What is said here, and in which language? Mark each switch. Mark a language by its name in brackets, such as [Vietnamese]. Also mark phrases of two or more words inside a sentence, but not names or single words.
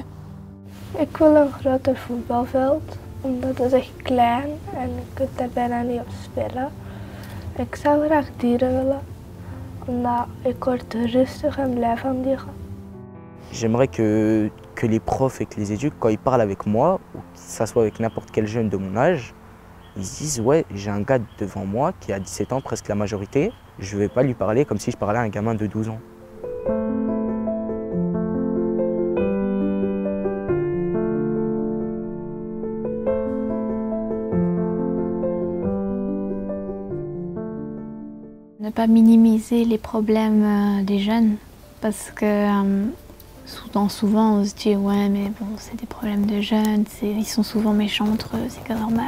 [Dutch] Ik wil een groter voetbalveld, omdat het echt klein en je kunt daar bijna niet op spelen. Ik zou graag dieren willen, omdat ik word rustig en blij van dieren. [French] J'aimerais que les profs et que les éduques, quand ils parlent avec moi, ou que ça soit avec n'importe quel jeune de mon âge, ils se disent ouais, j'ai un gars devant moi qui a 17 ans, presque la majorité, je ne vais pas lui parler comme si je parlais à un gamin de 12 ans. Ne pas minimiser les problèmes des jeunes parce que souvent on se dit ouais mais bon c'est des problèmes de jeunes, ils sont souvent méchants entre eux, c'est que normal.